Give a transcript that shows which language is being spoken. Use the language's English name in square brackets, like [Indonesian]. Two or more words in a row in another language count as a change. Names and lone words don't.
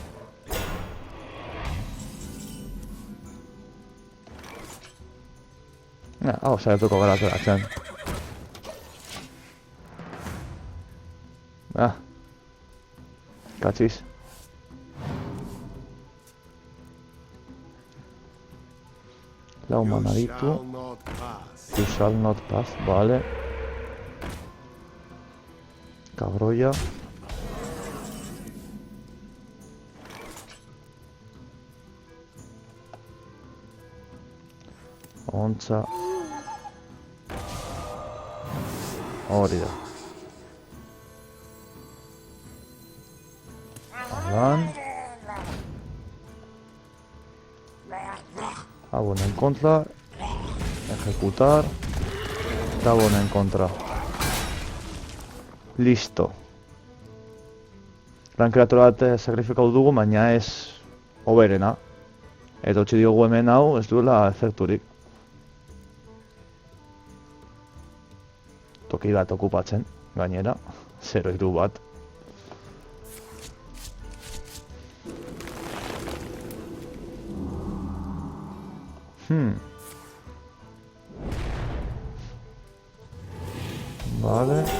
[Basque] Hau, saiatuko gara ateratzen. Katxiz. Lau mana ditu. [English] You shall not pass, [Basque] vale. Cabroia. Ontza. Hori da. Alan. [Spanish] Abona en contra. Ejecutar. Abona en contra. Listo. [Basque] Lan kreatura bat sakrifikau dugu, baina ez hoberena. Eta utzi diogu hemen hau, ez duela efekturik. Toki bat okupatzen, gainera. 0-3 bat. Vale.